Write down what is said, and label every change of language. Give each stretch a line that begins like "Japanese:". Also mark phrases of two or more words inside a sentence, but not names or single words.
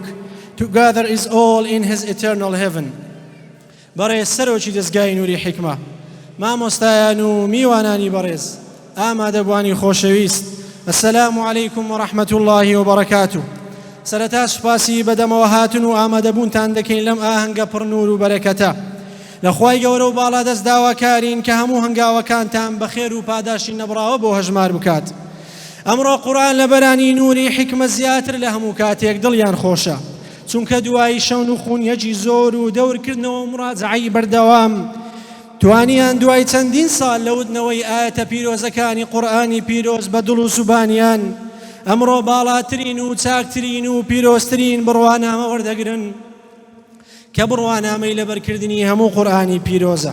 English: Together is all in His eternal heaven.
Central Kurdish: بەڕێز سەرۆکی دەستگای نووری حیکمە، مامۆستایان و میوانانی بەڕێز، ئامادەبوانی خۆشەویست،
Arabic: السلام علیکم ورحمة الله وبركاته.
Central Kurdish: سەرەتا سوپاسی بەدەمەوە هاتن و ئامادەبوونتان دەکەین لەم ئاهەنگە پڕنور و بەرەکەتە. لە خوای گەورە و باڵا دەست داواکارین کە هەموو هەنگاوەکانتان بەخێر و پاداشی نەبراوە بۆ هەژمار بکات. ئەمڕۆ قورئان لە بەرانی نووری حیکمە زیاتر لە هەموو کاتێک دڵیان خۆشە، چونکە دوایی شەون و خوونیەکی زۆر و دەورکردنەوە مڕاجعەی بەردەوام توانیان دوای چەندین ساڵ لە وتنەوەی ئاەتە پیرۆزەکانی قورئانی پیرۆز بە دڵ و سوبانیان ئەمڕۆ باڵاترین و چاکترین و پیرۆزترین بڕوانامە وەردەگرن کە بڕوانامەی لەبەرکردنی هەموو قورئانی پیرۆزە.